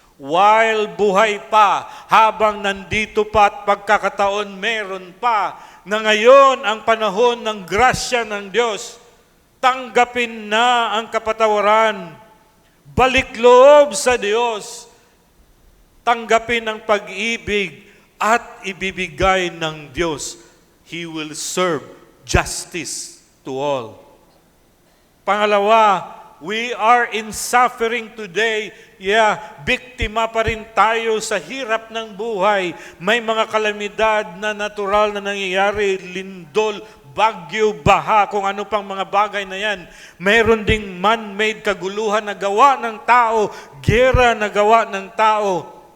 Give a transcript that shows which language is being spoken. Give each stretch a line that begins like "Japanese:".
Filipino: While buhay pa, habang nandito pa at pagkakataon meron pa, na ngayon ang panahon ng grasya ng Diyos, tanggapin na ang kapatawaran, balik loob sa Diyos, tanggapin ang pag-ibig at ibibigay ng Diyos.
English: He will serve justice to all. Pangalawa, we are in suffering today.
Filipino: Biktima pa rin tayo sa hirap ng buhay. May mga kalamidad na natural na nangyayari, lindol, bagyo, baha, kung ano pang mga bagay na yan. Mayroon ding man-made kaguluhan na gawa ng tao, gera na gawa ng tao.